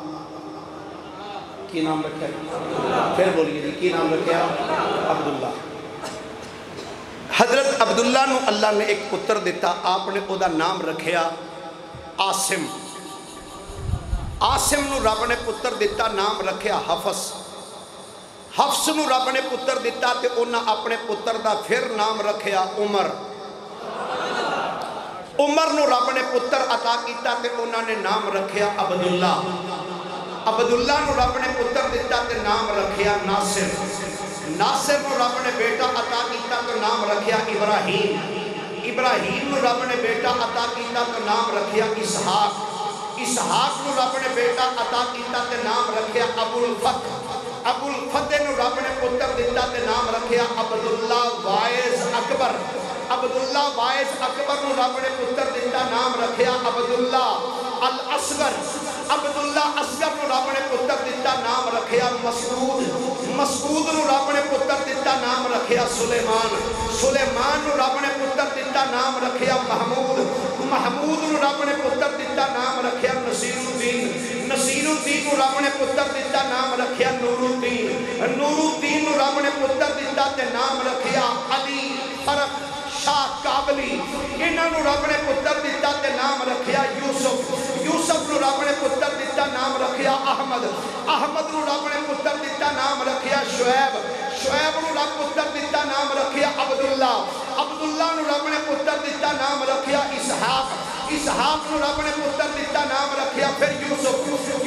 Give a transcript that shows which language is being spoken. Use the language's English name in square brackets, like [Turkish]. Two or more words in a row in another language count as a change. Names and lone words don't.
[Punjabi] کی نام رکھیا؟ پھر بولیے جی کی نام رکھیا؟ عبداللہ۔ حضرت عبداللہ نو اللہ نے ایک پتر دیتا، آپ نے او دا نام رکھیا عاصم۔ عاصم نو رب نے پتر دیتا نام رکھیا حفص۔ حفص نو رب نے پتر دیتا تے انہاں اپنے پتر دا پھر نام رکھیا عمر۔ عمر نو رب نے پتر عطا کیتا تے انہاں نے نام رکھیا عبداللہ۔ عبداللہ نو رب نے پتر دیتا تے نام رکھیا ناصر۔ ناصر نو رب نے بیٹا عطا کیتا تے نام رکھیا ابراہیم۔ ابراہیم نو رب نے بیٹا عطا کیتا تے نام رکھیا اسحاق۔ اسحاق نو رب نے بیٹا عطا کیتا تے نام رکھیا ابو الفتح۔ ابو الفتح نو رب نے پتر دیتا تے نام رکھیا عبداللہ وائز اکبر۔ عبداللہ وائز اکبر نو رب نے پتر دیتا نام رکھیا عبداللہ الاصغر۔ عبداللہ اصغر نو رب نے پتر دیتا نام رکھیا مسعود۔ مسعود نو رب نے پتر دیتا نام رکھیا سلیمان۔ سلیمان نو رب نے پتر دیتا نام رکھیا محمود۔ محمود نو رب نے پتر دیتا نام رکھیا نصیر الدین۔ نصیر الدین نو رب نے پتر دیتا نام رکھیا نور الدین۔ نور الدین نو رب نے پتر دیتا تے نام رکھیا علی فرق شاہ کابلی۔ انہاں نو رب نے پتر دیتا تے نام رکھیا یوسف۔ یوسف نو رب نے پتر دیتا نام رکھیا احمد۔ احمد نو رب نے پتر دیتا نام رکھیا شعیب۔ شعیب نو رب پتر دیتا نام رکھیا عبداللہ۔ عبداللہ نو رب نے پتر دیتا نام رکھیا اسحاق۔ اسحاق نو رب نے پتر دیتا نام رکھیا پھر یوسف۔